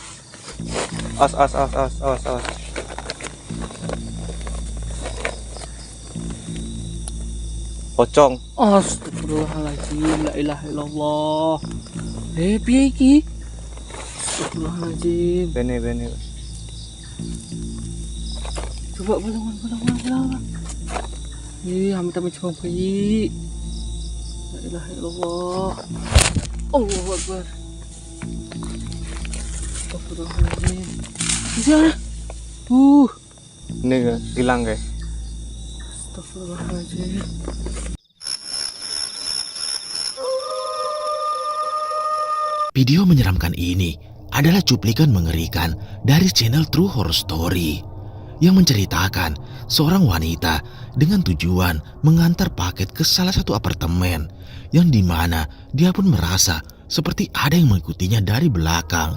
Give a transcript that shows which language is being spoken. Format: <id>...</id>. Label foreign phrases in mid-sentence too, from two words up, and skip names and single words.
<id>Awas. Pocong.</id> <ar>أستغفر الله العظيم، لا إله إلا الله.</ar> <jv>Piye iki?</jv> <ar>أستغفر الله العظيم. Bene.</ar> <jv>Coba balang.</jv> <id>Amit-amit coba bayi.</id> <ar>لا إله إلا الله. الله أكبر. أستغفر الله العظيم.</ar> <id>Bisa. Ini guys, hilang guys.</id> <ar>أستغفر الله العظيم.</ar> <id>Video menyeramkan ini adalah cuplikan mengerikan dari channel True Horror Story yang menceritakan seorang wanita dengan tujuan mengantar paket ke salah satu apartemen yang dimana dia pun merasa seperti ada yang mengikutinya dari belakang.</id>